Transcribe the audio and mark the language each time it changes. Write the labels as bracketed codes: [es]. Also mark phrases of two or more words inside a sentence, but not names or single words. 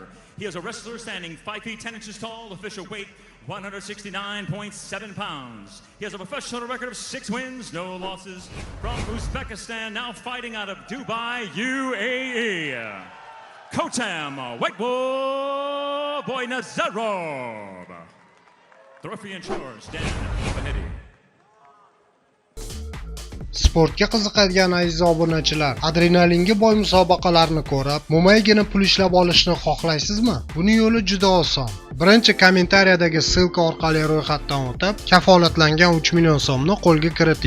[en] He is a wrestler standing 5 feet 10 inches tall, official weight 169.7 pounds. He has a professional record of 6 wins, no losses. From Uzbekistan, now fighting out of Dubai, UAE. Kotam Whitewall Nazarov. The referee in charge, Dan Bahedi. [uz] Sportga qiziqadigan aziz obunachilar, adrenalinga boy musobaqalarni ko'rib, mo'maygina pul ishlab olishni xohlaysizmi? Buning yo'li juda oson. Birinchi kommentariyadagi ssilka orqali ro'yxatdan o'tib, kafolatlangan 3 million so'mni qo'lga kiriting.